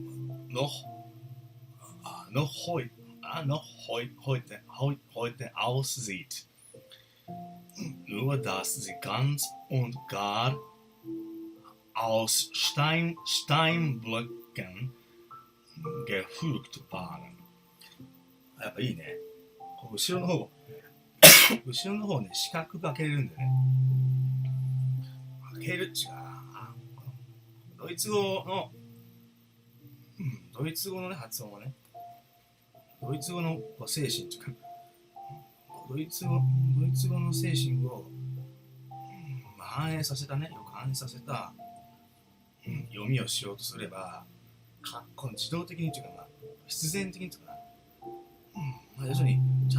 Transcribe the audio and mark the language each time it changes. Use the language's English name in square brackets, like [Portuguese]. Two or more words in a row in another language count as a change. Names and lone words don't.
[German] Noch heute aussieht. Nur dass sie ganz und gar aus Steinblöcken gefügt waren. [Japanese] やっぱいいね。後ろの方ね、四角く開けれるんだよね。開けるっちゅうか、ドイツ語のね、発音はね、ドイツ語の精神というか、ドイツ語の精神を、反映させたね、よく反映させた、読みをしようとすれば、自動的にというか、必然的にというか、要するにちゃ